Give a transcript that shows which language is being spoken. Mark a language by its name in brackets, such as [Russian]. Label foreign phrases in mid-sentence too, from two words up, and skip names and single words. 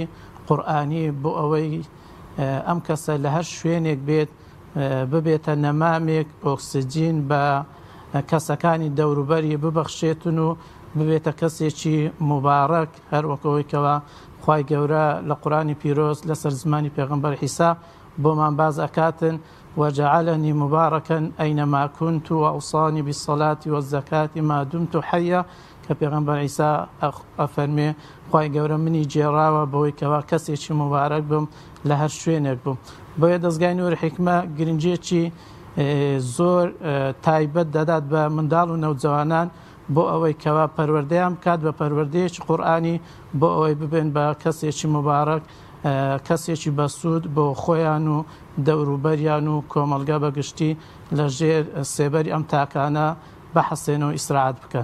[Central Kurdish] قورئانی بۆ ئەوەی ئەم کەسە لە هەر شوێنێک بێت ببێتە نەمامێک ئۆکسجین بە کەسەکانی دەوروبەری ببەخشێتن و ببێتە کەسێکی مبارەک، هەروەکەوەیکەوە خوای گەورە لە قورئانی پیرۆز لەسەر زمانی پێغەمبەر عیسا بۆمان باز ئەکاتن [Arabic] وجعلني مباركا أينما كنت وأوصاني بالصلاة والزكاة ما دمت حيا [Central Kurdish] کە پێغەمبەر عیسا ئەفەرمێ خوای گەورە منی جێراوە بەوەی کەوا کەسێکی مبارەک بم لە هەر شوێنێک بم. بۆیە دەستگای نووری حیکمە گرنگێکی زۆر تایبەت دەدات بە منداڵ و نەوجەوانان بۆ ئەوەی کەوا پەروەردەیان بکات بە پەروەردەیەکی قورئانی بۆ ئەوەی ببێن بە کەسێکی مبارەک، کەسێکی بەسوود بۆ خۆیان و دەوروبەریان و کۆمەلگا بەگشتی لە ژێر سێبەری ئەم تاکانە بەحەسێنەوە ئیسراعەت بکەن.